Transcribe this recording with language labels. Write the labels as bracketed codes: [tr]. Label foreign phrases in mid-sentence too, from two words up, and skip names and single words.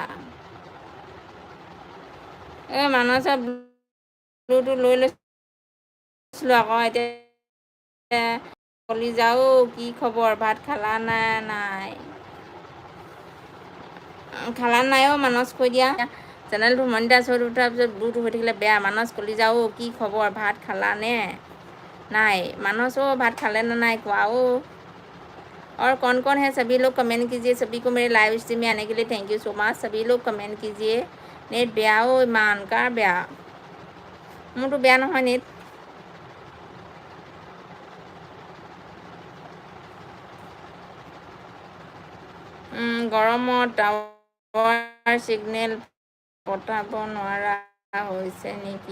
[as] মানসৰ ব্লুটো লৈ লৈছিলোঁ আকৌ, এতিয়া কলিজা কি খবৰ? ভাত খালা নে নাই? খালা নাই মানস, কৈ দিয়া। চেনেলটো মনিটাইজ হৈ উঠাৰ পিছত ব্লুটো হৈ থাকিলে বেয়া। মানস কলিজা কি খবৰ? ভাত খালানে নাই? মানস ভাত খালে নে নাই কোৱা? [hi] और कौन है सभी लोग कमेंट कीजिए। सभी को मेरे [en] live stream [hi] में आने के लिए [en] thank you so much. [hi] सभी लोग कमेंट कीजिए। [as] नेट বেয়া ইমান, কাৰ বেয়া? মোৰতো বেয়া নহয় নেট। গৰমত [en] tower signal [as] পঠাব নোৱাৰা হৈছে নেকি?